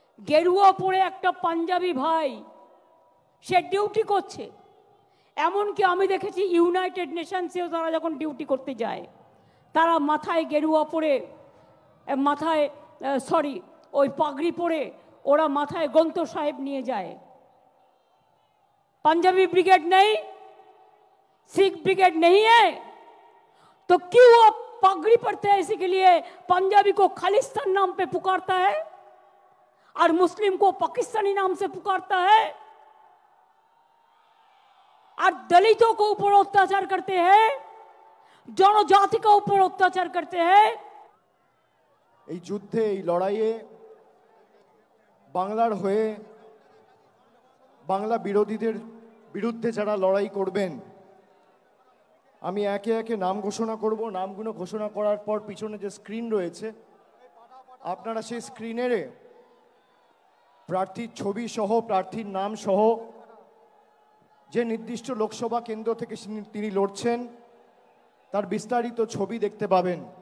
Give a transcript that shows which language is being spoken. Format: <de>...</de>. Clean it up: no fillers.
<bn>গেরুয়া পরে একটা পাঞ্জাবি ভাই, সে ডিউটি করছে। এমনকি আমি দেখেছি ইউনাইটেড নেশনসেও তারা যখন ডিউটি করতে যায়, তারা মাথায় গেরুয়া পরে, মাথায় ওই পাগড়ি পরে ওরা মাথায় গ্রন্থ সাহেব নিয়ে যায়।</bn> <hi>पंजाबी ब्रिगेड नहीं, सिख ब्रिगेड नहीं है, तो क्यों आप पगड़ी पड़ते हैं? इसी के लिए पंजाबी को खालिस्तान नाम पे पुकारता है और मुस्लिम को पाकिस्तानी नाम से पुकारता है, और दलितों को ऊपर अत्याचार करते हैं, जनजाति का ऊपर अत्याचार करते हैं।</hi> <bn>এই যুদ্ধে, এই লড়াইয়ে বাংলার হয়ে, বাংলা বিরোধীদের বিরুদ্ধে যারা লড়াই করবেন, আমি একে একে নাম ঘোষণা করব। নামগুলো ঘোষণা করার পর পিছনে যে স্ক্রিন রয়েছে, আপনারা সেই স্ক্রিনের প্রার্থীর ছবি সহ, প্রার্থীর নাম সহ, যে নির্দিষ্ট লোকসভা কেন্দ্র থেকে তিনি লড়ছেন তার বিস্তারিত ছবি দেখতে পাবেন।</bn>